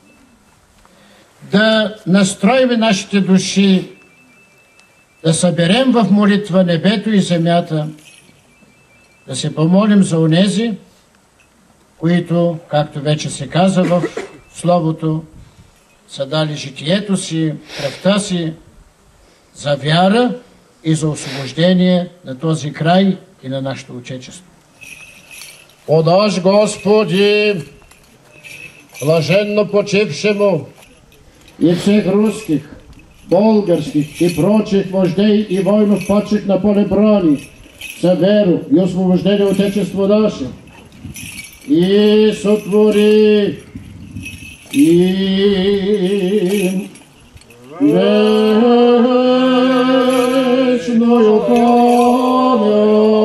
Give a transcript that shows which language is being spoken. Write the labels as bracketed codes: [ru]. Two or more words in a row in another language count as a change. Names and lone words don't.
[bg] да настроим нашите души, да съберем в молитва небето и земята, да се помолим за онези, които, както вече се каза в Словото, са дали житието си, кръвта си за вяра и за освобождение на този край и на нашето Отечество. [cu] Подаж, Господи, блаженно почившему И всех русских, българских и прочих вождей и воинов падших на поле брани, за веру и освобождение Отечество наше. И сотвори им вечною память.